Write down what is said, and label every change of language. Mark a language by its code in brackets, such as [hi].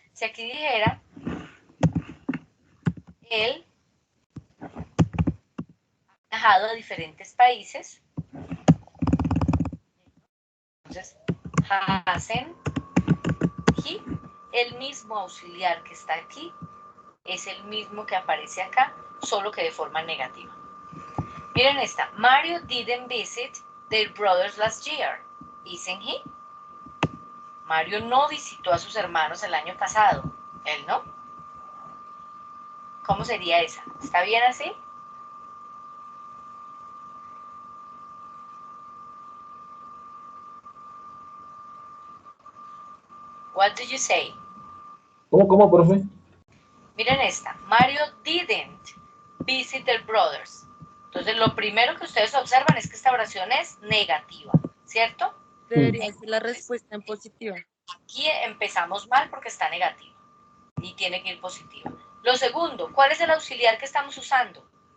[es] Si aquí dijera él ha viajado a diferentes países, entonces [en] hasn't he, [es] el mismo auxiliar que está aquí es el mismo que aparece acá, solo que de forma negativa. Miren esta. [en] Mario didn't visit their brothers last year, isn't he? [es] Mario no visitó a sus hermanos el año pasado. ¿Él no? ¿Cómo sería esa? ¿Está bien así? [en] What do you say? [es] ¿Cómo, profe? Miren esta. [en] Mario didn't visit their brothers. [es] Entonces, lo primero que ustedes observan es que esta oración es negativa, ¿cierto? Debería ser la respuesta en positiva. Aquí empezamos mal porque está negativa y tiene que ir positiva. Lo segundo, ¿cuál es el auxiliar que estamos usando?